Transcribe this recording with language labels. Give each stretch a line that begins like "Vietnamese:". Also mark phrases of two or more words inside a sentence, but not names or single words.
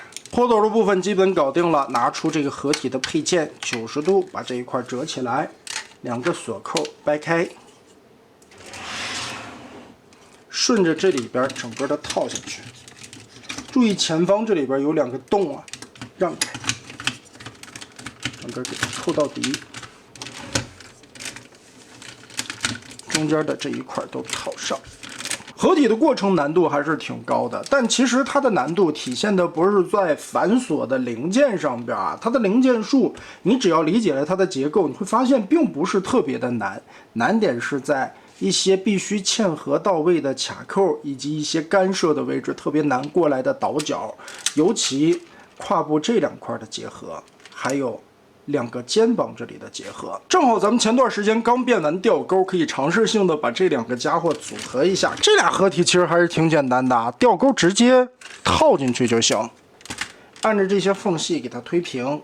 Chinese: 拖斗的部分基本搞定了，拿出這個合體的配件，90度把這一塊折起來，兩個鎖扣掰開，順着這裡邊整個的套下去。注意前方這裡邊有兩個洞啊，讓開，整個給它扣到底。中間的這一塊都套上，合體的過程難度還是挺高的，但其實它的難度體現的不是在繁瑣的零件上邊啊，它的零件數你只要理解了它的結構，你會發現並不是特別的難，難點是在一些必須嵌合到位的卡扣，以及一些干涉的位置特別難過來的倒角，尤其胯部這兩塊的結合，還有兩個肩膀這裡的結合，正好咱們前段時間剛變完吊鈎，可以嘗試性的把這兩個家伙組合一下。這倆合體其實還是挺簡單的啊，吊鈎直接套進去就行，按着這些縫隙給它推平。